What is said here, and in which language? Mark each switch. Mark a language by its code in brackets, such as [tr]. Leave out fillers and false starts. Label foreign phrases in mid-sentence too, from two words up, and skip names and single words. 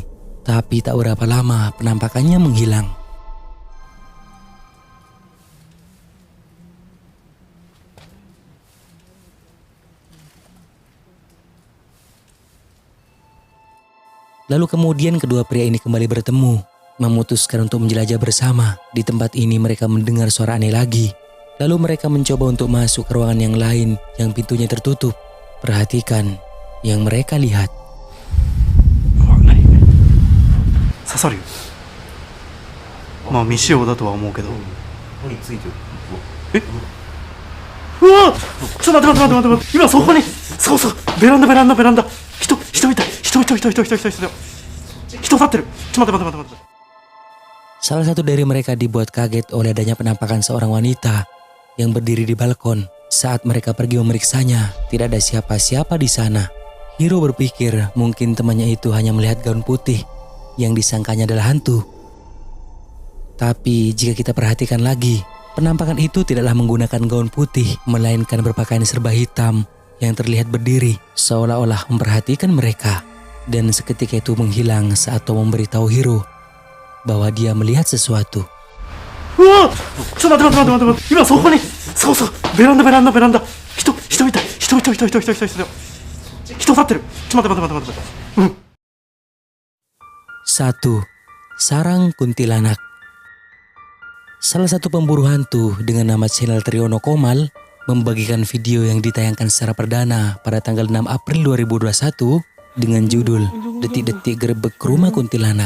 [id] Tapi tak berapa lama penampakannya menghilang. Lalu kemudian kedua pria ini kembali bertemu, memutuskan untuk menjelajah bersama. Di tempat ini mereka mendengar suara aneh lagi. Lalu mereka mencoba untuk masuk ke ruangan yang lain yang pintunya tertutup. Perhatikan yang mereka lihat. [ja] 刺さるよ。まあ未使用だとは思うけど。え？うわ！ちょっと待って待って待って待って。今そこに、そうそう、ベランダ。人いた。人立ってる。ちょっと待って。 [id] Salah satu dari mereka dibuat kaget oleh adanya penampakan seorang wanita yang berdiri di balkon. Saat mereka pergi memeriksanya, tidak ada siapa-siapa di sana. Hiro berpikir mungkin temannya itu hanya melihat gaun putih yang disangkanya adalah hantu. Tapi jika kita perhatikan lagi, penampakan itu tidaklah menggunakan gaun putih, melainkan berpakaian serba hitam yang terlihat berdiri seolah-olah memperhatikan mereka. Dan seketika itu menghilang saat Tom memberitahu Hiro bahwa dia melihat sesuatu. [ja] うわちょっと待って待って待って待って、今そこに、そうそう、ベランダベランダベランダ、人いた、人立ってる、ちょっと待って待って待って待って、うん。 [id] 1. Sarang kuntilanak. Salah satu pemburu hantu dengan nama channel Triono Komal membagikan video yang ditayangkan secara perdana pada tanggal 6 April 2021 dengan judul Detik-detik Gerebek Rumah Kuntilanak.